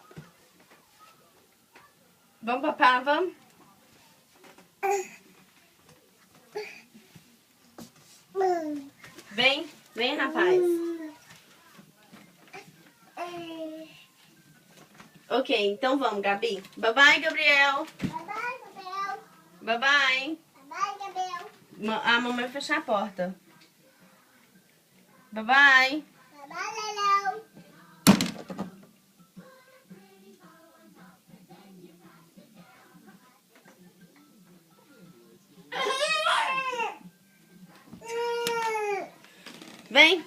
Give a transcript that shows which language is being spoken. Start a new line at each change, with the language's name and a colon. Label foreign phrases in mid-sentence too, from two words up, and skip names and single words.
Portuguese: Vamos papar, vamos? Vem, vem, rapaz. Ok, então vamos, Gabi.
English: Bye bye, Gabriel. Bye bye, Gabriel. Bye bye. Bye bye, Gabriel.
Portuguese: A mamãe vai fechar a porta.
English: Bye bye. Bye bye, Gabriel.
Portuguese: Vem.